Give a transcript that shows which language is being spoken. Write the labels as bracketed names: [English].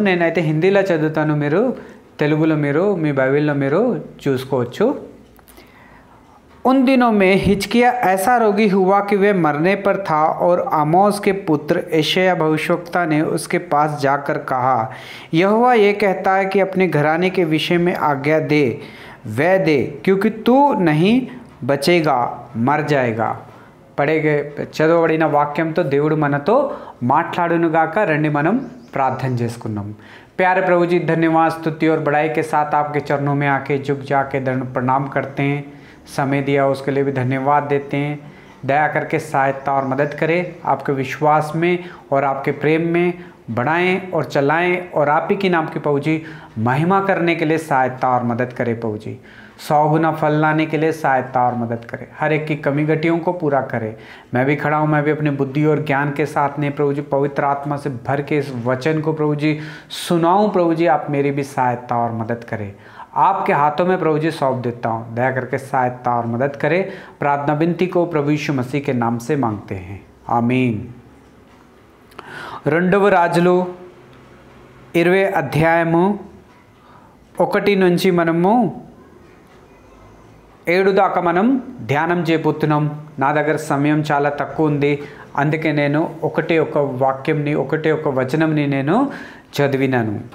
[Telugu] నేనైతే హిందీలో చదువుతాను, మీరు తెలుగులో మీరు మీ బైబిల్లో మీరు చూసుకోవచ్చు. [Hindi] उन दिनों में हिजकिय्याह ऐसा रोगी हुआ कि वह मरने पर था और आमोस के पुत्र यशायाह भविष्यवक्ता ने उसके पास जाकर कहा, यहोवा ये कहता है कि अपने घराने के विषय में आज्ञा दे, वह दे, क्योंकि तू नहीं बचेगा, मर जाएगा. [Telugu] చదవబడిన వాక్యంతో దేవుడు మనతో మాట్లాడునుగాక. రండి మనం ప్రార్థన చేసుకుందాం. [Hindi] प्यारे प्रभु जी, धन्यवाद, स्तुति और बड़ाई के साथ आपके चरणों में आके झुक जाके दंड प्रणाम करते हैं. समय दिया उसके लिए भी धन्यवाद देते हैं. दया करके सहायता और मदद करें, आपके विश्वास में और आपके प्रेम में बढ़ाएं और चलाएं, और आप ही की नाम की प्रभु जी महिमा करने के लिए सहायता और मदद करें. प्रभु जी 100 गुना फल लाने के लिए सहायता और मदद करें. हर एक की कमी घटियों को पूरा करें. मैं भी खड़ा हूँ, मैं भी अपनी बुद्धि और ज्ञान के साथ ने प्रभु जी पवित्र आत्मा से भर के इस वचन को प्रभु जी सुनाऊँ. प्रभु जी आप मेरी भी सहायता और मदद करें. आपके हाथों में प्रभु जी सौंप देता हूँ. दया करके सहायता और मदद करें. प्रार्थना विनती को प्रभु यीशु मसीह के नाम से मांगते हैं, आमीन. [Telugu] 2వ రాజులు 20వ అధ్యాయము 1 నుంచి మనము 7 దాకా మనం ధ్యానం చేయబోతున్నాం. నా దగ్గర సమయం చాలా తక్కువ ఉంది, అందుకే నేను ఒకటే ఒక వాక్యంని, ఒకటే ఒక వచనంని నేను చదివినాను.